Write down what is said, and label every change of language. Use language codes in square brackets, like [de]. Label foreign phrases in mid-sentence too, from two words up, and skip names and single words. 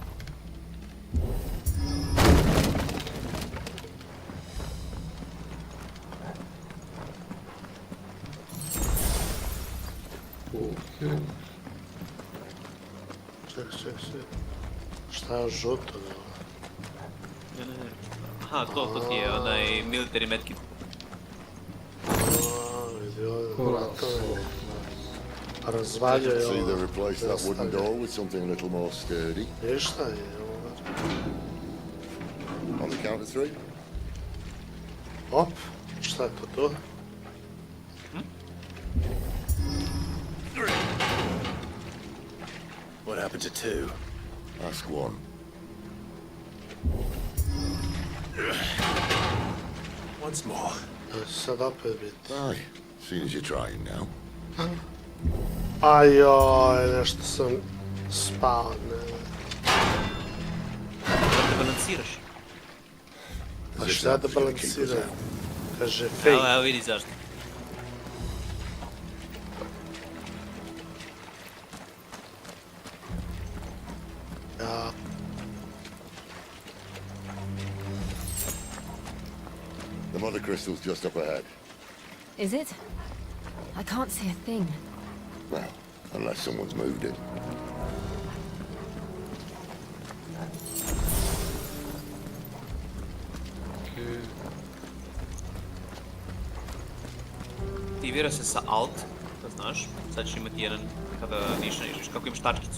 [bs] Ček. Šta je žuto, da? Ne. Aha, to ti je onaj [en] military medkit. [bs] Vidi ovdje, to je... Razvaljao je [en] See [bs] ovo. [en] they replaced that wooden door with something a little more sturdy. [bs] Ništa je ovo. [en] On the count of three. [bs] Op, šta je to? [en] What happened to two? Ask one. Once more. [bs] Sad opet biti. [en] Aye, seeing as you're trying now. [bs] Ajoj, nešto sam spao, ne. Da balansiraš. Pa šta da balansiram? Kaže fake. Evo vidi zašto. Ja. [en] The mother crystal's just up ahead. Is it? I can't see a thing. Well, unless someone's moved it. [bs] Aktivira se sa Alt, da znaš. Sad ćeš imati jedan, kada nišaniš, kako imaš tačkicu.